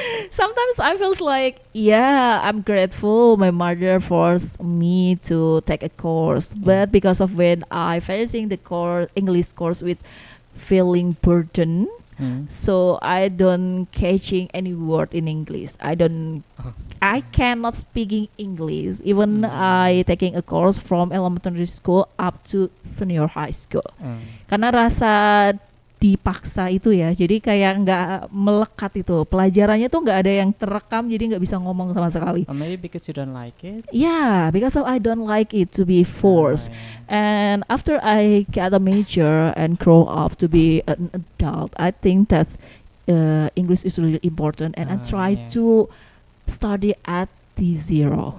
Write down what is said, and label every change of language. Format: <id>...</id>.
<en>Sometimes I feels like, yeah, I'm grateful my mother forced me to take a course, but because of when I facing the course English course with feeling burden, Mm. so I don't catching any word in English. Oh. I cannot speaking English even Mm. I taking a course from elementary school up to senior high school.</en> <id>Karena rasa dipaksa itu ya, jadi kayak nggak melekat itu pelajarannya tuh nggak ada yang terekam, jadi nggak bisa ngomong sama sekali.</id> <en>Or maybe because you don't like it. Yeah, because of I don't like it to be forced. And after I get a major and grow up to be an adult, I think that English is really important, and I try Yeah. to study at the zero,</en>